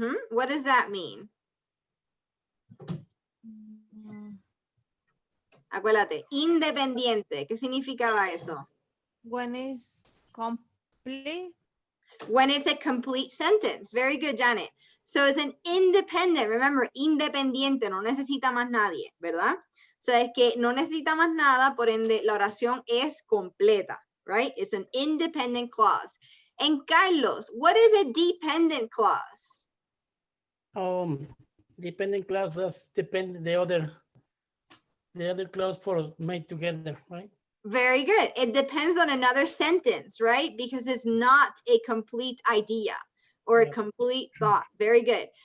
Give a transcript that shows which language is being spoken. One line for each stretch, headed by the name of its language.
English: What does that mean?
Spanish: Acuérdate, independiente. ¿Qué significaba eso?
English: When is complete. When it's a complete sentence. Very good, Janet. So it's an independent. Remember,
Spanish: independiente, no necesita más nadie, ¿verdad?
English: So
Spanish: es que no necesita más nada, por ende la oración es completa, right?
English: It's an independent clause. And Carlos, what is a dependent clause? Dependent clauses depend the other clause for made together, right? Very good. It depends on another sentence, right? Because it's not a complete idea or a complete thought. Very good.